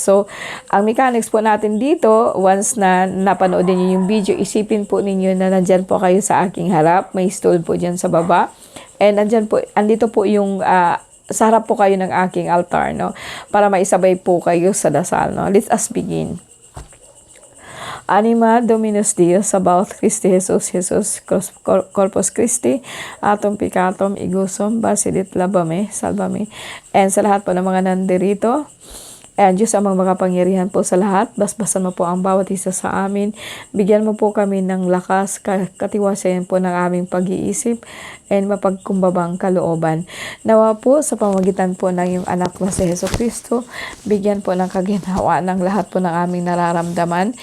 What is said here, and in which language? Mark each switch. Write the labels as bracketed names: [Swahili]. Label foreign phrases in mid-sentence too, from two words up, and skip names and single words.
[Filipino] So, ang mechanics po natin dito, once na napanood niyo yung video, isipin po ninyo na nandyan po kayo sa aking harap. May stool po dyan sa baba. And andito po yung sa harap po kayo ng aking altar no. Para maisabay po kayo sa dasal no. [English] Let us begin. [Latin] Anima Dominus Deus, sabaoth Christi Jesus Corpus Christi, atom picatum igusum, basidit labame, salvame. [Filipino] And sa lahat po ng mga nandirito, and Diyos ang makapangyarihan po sa lahat, basbasan mo po ang bawat isa sa amin, bigyan mo po kami ng lakas, katiwasayan po ng aming pag-iisip, and mapagkumbabang kalooban. Nawa po sa pamagitan po ng iyong anak na si Hesus Kristo, bigyan po ng kaginhawa ng lahat po ng aming nararamdaman.